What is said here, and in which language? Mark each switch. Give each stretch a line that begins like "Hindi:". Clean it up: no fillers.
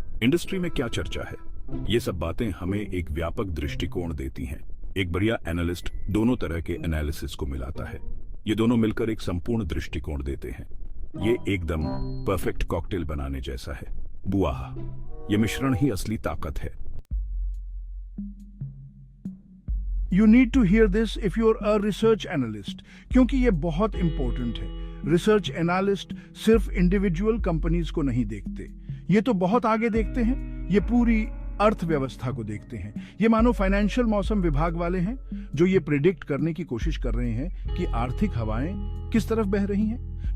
Hindi: Industry में क्या चर्चा है, ये सब बातें हमें एक व्यापक दृष्टिकोण देती हैं। एक बढ़िया एनालिस्ट दोनों तरह के एनालिसिस को मिलाता है। ये दोनों मिलकर एक संपूर्ण दृष्टिकोण देते हैं। ये एकदम परफेक्ट कॉकटेल बनाने जैसा है। बुआह, ये मिश्रण ही असली ताकत है।
English: You need to hear this if you're a research analyst,
Hindi: क्योंकि ये बहुत इंपॉर्टेंट है। रिसर्च एनालिस्ट सिर्फ इंडिविजुअल कंपनीज को नहीं देखते, ये तो बहुत आगे देखते हैं। ये पूरी अर्थव्यवस्था को देखते हैं। ये मानो फाइनेंशियल मौसम विभाग वाले हैं जो ये प्रिडिक्ट करने की कोशिश कर रहे हैं कि आर्थिक हवाएं किस तरफ बह रही हैं।